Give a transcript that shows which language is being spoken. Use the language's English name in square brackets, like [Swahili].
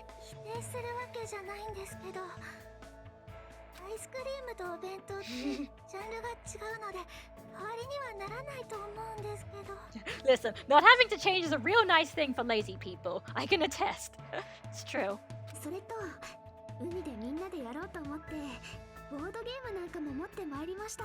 [Japanese] 否定するわけじゃないんですけど、アイスクリームとお弁当ってジャンルが違うので代わりにはならないと思うんですけど。 [English] Listen, not having to change is a real nice thing for lazy people. I can attest. It's true. [Japanese] それと海でみんなでやろうと思ってボードゲームなんかも持ってまいりました。